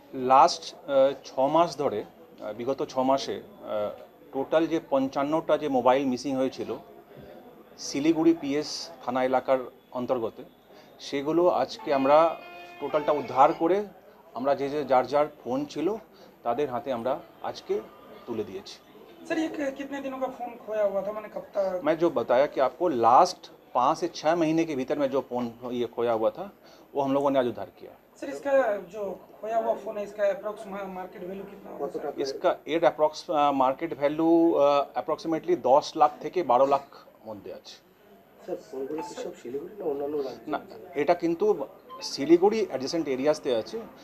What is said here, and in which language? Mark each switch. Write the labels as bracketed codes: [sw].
[bn] Last 6 মাস ধরে বিগত 6 মাসে টোটাল যে 55টা যে মোবাইল মিসিং হয়েছিল শিলিগুড়ি PS থানা এলাকার অন্তর্গত, সেগুলো আজকে আমরা টোটালটা উদ্ধার করে আমরা যে যার যার ফোন ছিল তাদের হাতে আমরা আজকে তুলে দিয়েছি। [hi] सर ये कितने दिनों का फोन खोया हुआ था, मैंने कब तक? मैं जो बताया कि आपको लास्ट 5 से 6 महीने के भीतर में जो फोन ये खोया हुआ था वो हम लोगों ने आज उद्धार किया। सर इसका जो खोया हुआ फोन है इसका अप्रोक्स मार्केट वैल्यू कितना होगा? इसका add approx market value approximately 10 lakh [bn] থেকে 12 লাখ মধ্যে আছে। স্যার ফোনগুলো কি সব শিলিগুড়ি না অন্যান্য রাজ্য? না, এটা কিন্তু শিলিগুড়ি অ্যাডজেসেন্ট এরিয়াসতে আছে।